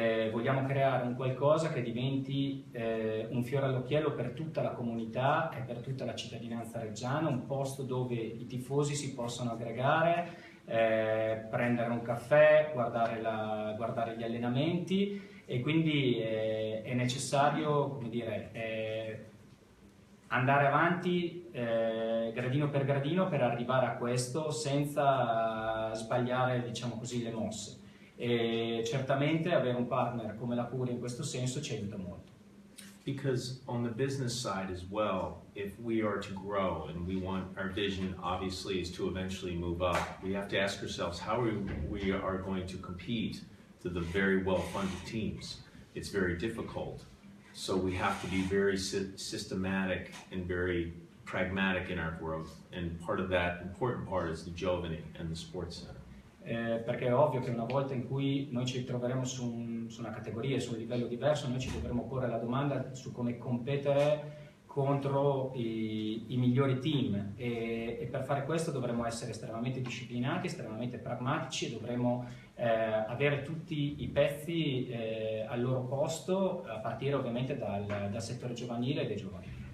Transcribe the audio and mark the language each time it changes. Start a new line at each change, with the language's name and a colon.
Italian: Vogliamo creare un qualcosa che diventi un fiore all'occhiello per tutta la comunità e per tutta la cittadinanza reggiana, un posto dove i tifosi si possono aggregare, prendere un caffè, guardare gli allenamenti, e quindi è necessario, come dire, andare avanti gradino per gradino per arrivare a questo senza sbagliare, diciamo così, le mosse. E certamente avere un partner come la Curia in questo senso ci aiuta molto.
English: Because on the business side as well, if we are to grow, and we want, our vision obviously is to eventually move up, we have to ask ourselves how we are going to compete to the very well-funded teams. It's very difficult. So we have to be very systematic and very pragmatic in our growth. And part of that important part is the Giovani and the Sports Center.
Italian: Perché è ovvio che una volta in cui noi ci troveremo su una categoria, su un livello diverso, noi ci dovremo porre la domanda su come competere contro i migliori team, e per fare questo dovremo essere estremamente disciplinati, estremamente pragmatici, e dovremo avere tutti i pezzi al loro posto, a partire ovviamente dal settore giovanile e dei giovani.